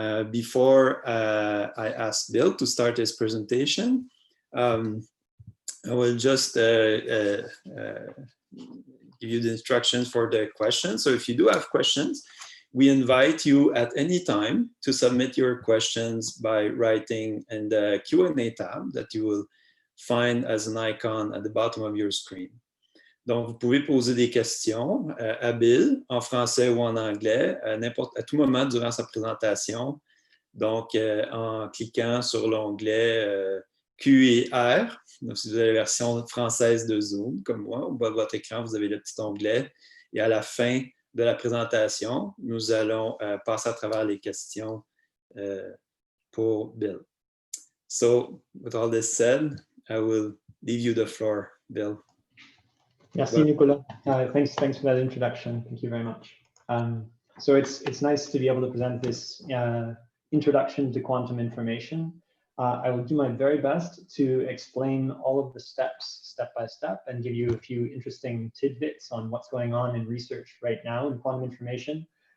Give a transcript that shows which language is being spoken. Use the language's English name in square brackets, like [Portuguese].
[English] Before I ask Bill to start his presentation, I will just give you the instructions for the questions. So if you do have questions, we invite you at any time to submit your questions by writing in the Q&A tab that you will find as an icon at the bottom of your screen. [French] Donc, vous pouvez poser des questions à Bill en français ou en anglais à tout moment durant sa présentation. Donc, en cliquant sur l'onglet Q et R. Donc, si vous avez la version française de Zoom, comme moi, au bas de votre écran, vous avez le petit onglet. Et à la fin de la présentation, nous allons passer à travers les questions pour Bill. [English] So, with all this said, I will leave you the floor, Bill. [French] Merci, Nicolas. [English] Thanks for that introduction. Thank you very much. So it's nice to be able to present this introduction to quantum information. I will do my very best to explain all of the steps, step by step, and give you a few interesting tidbits on what's going on in research right now in quantum information.